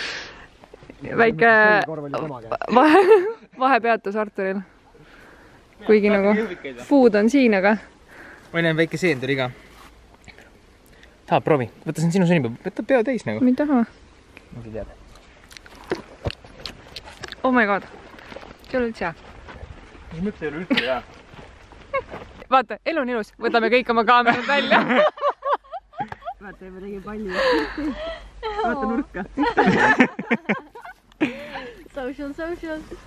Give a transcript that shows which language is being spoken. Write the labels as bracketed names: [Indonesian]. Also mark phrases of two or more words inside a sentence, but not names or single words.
[Estonian] Väike vahepeatus Arturil. Kuigi nagu food on siin, aga... Ma näen väike seen tuli ka. Tahab, proovi. Võta siin sinu sünnipäev. Võta pea täis nagu. Ma ei taha. Ma ei teada. [English] Oh my god. [Estonian] See oli üldse hea. Mis mõttes ei ole üldse hea? Vaata, elu on ilus. Võtame kõik oma kaamerad välja. Vaata, ma tegin palli. Vaata nurka. Social.